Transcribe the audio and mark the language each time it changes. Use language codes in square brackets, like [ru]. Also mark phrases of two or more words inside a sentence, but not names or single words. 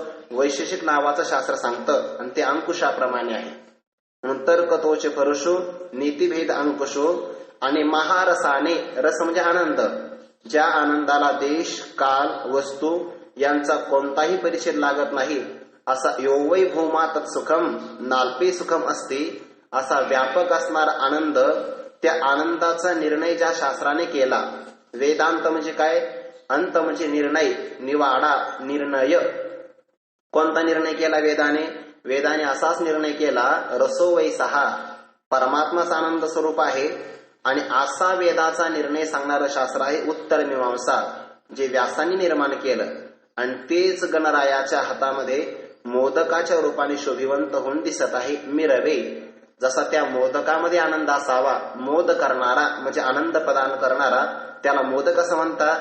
[mr] वैशेषिक नावाचं शास्त्र सांगतं आणि ते अंकुशाप्रमाणे आहे. म्हणून तर्क तोच परशु, नीतिभेद अंकुशो. आणि महारसाने, रस म्हणजे आनंद, ज्या आनंदाला देश, काल, वस्तू यांचा कोणताही परिच्छेद लागत नाही असा [sa] योवै भूमा तत्सुखम नाल्पे सुखम [mr] असते असा व्यापक असणारा आनंद, त्या आनंदाचा निर्णय ज्या शास्त्राने केला. वेदांत म्हणजे काय? अंत म्हणजे निर्णय, निवाडा, निर्णय. कोणता निर्णय केला वेदाने? वेदाने असाच निर्णय केला, [sa] रसो वै सहा, [mr] परमात्माचा आनंद स्वरूप आहे. आणि असा वेदाचा निर्णय सांगणारं शास्त्र आहे उत्तर मीमांसा, जे व्यासांनी निर्माण केलं. आणि तेच गणरायाच्या हातामध्ये मोदकाच्या रूपाने शोभिवंत होऊन दिसत आहे. मिरवे, जसा त्या मोदकामध्ये आनंद असावा, मोद करणारा म्हणजे आनंद प्रदान करणारा त्याला मोदक असं म्हणतात.